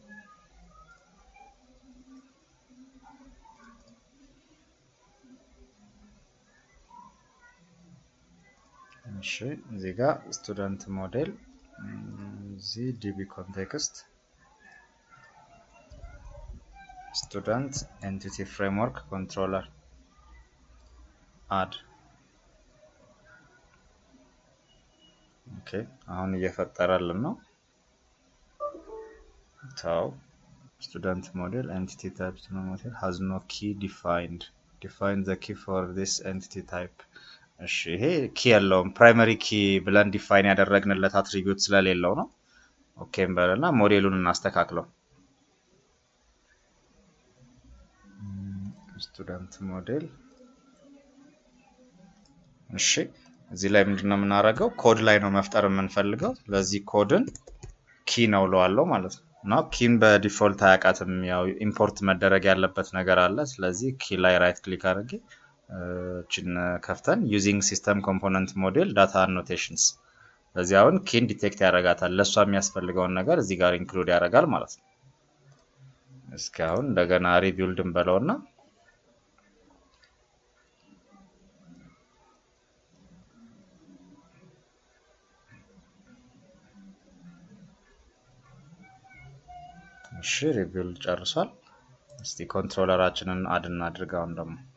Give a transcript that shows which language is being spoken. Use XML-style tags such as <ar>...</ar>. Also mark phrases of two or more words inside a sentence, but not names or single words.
<am>እሺ እዚህ ጋር</am> <en>student model እዚህ DB context student entity framework controller add okay</en> <am>አሁን እየፈጠረልን ነው። ታው</am> <en>student model entity type model has no key defined define the key for this entity type።</en> <am>እሺ ይሄ ኪ ያለውን</am> <en>primary key</en> <am>ብለን ዲፋይን ያደረግንለት አትሪቢዩት ስለሌለው ነው። ኦኬ እንበልና ሞዴሉን እናስተካክለው።</am> <en>student model</en> <am>እሺ እዚህ ላይ ምንድነው የምናደርገው? ኮድ ላይ ነው መፍጠር የምንፈልገው። ለዚህ ኮድን ኪ ነው ለዋለው ማለት ነው። እና ኪን በዲፎልት አያውቃትም። ያው ኢምፖርት መደረግ ያለበት ነገር አለ። ስለዚህ ኪ ላይ</am> <en>right click</en> <am>አድርጌ ችን ከፍተን</am> <en>using system component model data annotations</en> <am>በዚህ አሁን ኪን ዲቴክት ያደርጋታል ለሷ የሚያስፈልገውን ነገር እዚህ ጋር ኢንክሉድ ያደርጋል ማለት ነው እስኪ አሁን እንደገና ሪቢልድ እንበለውና እሺ ሪቢልድ ጨርሷል እስቲ ኮንትሮለራችንን አድ እናድርጋው እንደም</am>